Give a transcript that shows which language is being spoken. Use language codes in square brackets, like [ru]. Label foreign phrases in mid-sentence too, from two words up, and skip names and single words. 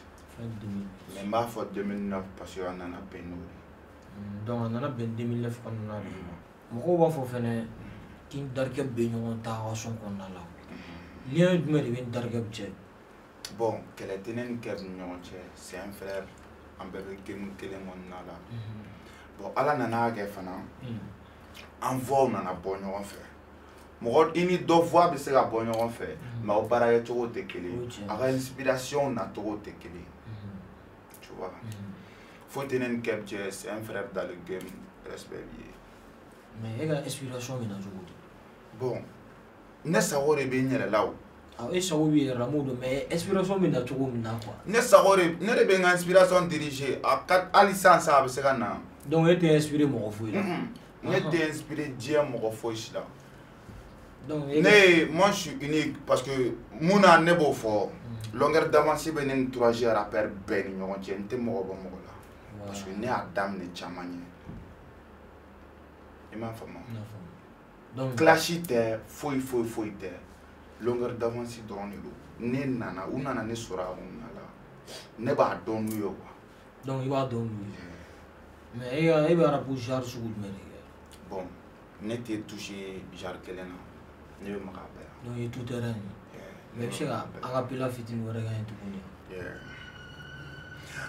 [bm] Mais n b'a fɔ 2009 [fr] parce que [bm] a nana bɛn n'o ye. Donc a nana bɛn 2009 kɔnɔna de ma mɔgɔw b'a fɔ fɛnɛ k'i ni Darikɛ bɛ ɲɔgɔn ta a ka son kɔnɔna la lien jumɛn de bɛ ni Darikɛ cɛ? Bon kɛlɛ tɛ ne ni Kɛb ni ɲɔgɔn cɛ [fr] c'est un frère [bm] an bɛɛ bɛ game kelen kɔnɔna la. Bon Ala nana kɛ fana an voix nana bɔ ɲɔgɔn fɛ mɔgɔ i ni dɔ voix bɛ se ka bɔ ɲɔgɔn fɛ mais aw baarakɛcogo tɛ kelen a ka inspiration nacogo tɛ kelen [fr] tu vois [bm] faut tɛ ne ni Kɛb cɛ [fr] c'est un frère dans le game [bm] respect bi ye. Mais e ka inspiration bɛ na cogo di? Bon ne sago de bɛ n yɛrɛ la o. E sago b'i yɛrɛ la m'o dɔn mais inspiration bɛ na cogo min na quoi. Ne sago de ne de bɛ n ka inspiration diriger a ka hali sisan a bɛ se ka na. Donc e tɛ inspiré mɔgɔ foyi la. Ne tɛ inspiré diɲɛ mɔgɔ foyi si la. Donc [fr] moi je suis unique parce que [bm] mun na ne b'o fɔ [fr] longueur d'avance [bm] bɛ ne ni 3G rappeur bɛɛ ni ɲɔgɔn cɛ n tɛ mɔgɔ bɔ mɔgɔ la [fr] parce que [bm] ne y'a daminɛ caman ɲɛ i m'a faamu. Donc clash tɛ foyi tɛ [fr] longueur d'avance [bm] dɔrɔn de don ne nana u nana ne sɔrɔ a kɔnɔna la ne b'a dɔn n'u ye quoi. Donc i b'a dɔn n'u ye mais e bɛ arabu genre sugu jumɛn de kɛ? Bon ne tɛ touché genre kelen na ne bɛ maga bɛɛ la. Donc i ye [fr] tout terrain [bm] ye mais i bɛ se ka acapella fitinin wɛrɛ kɛ n ye tuguni?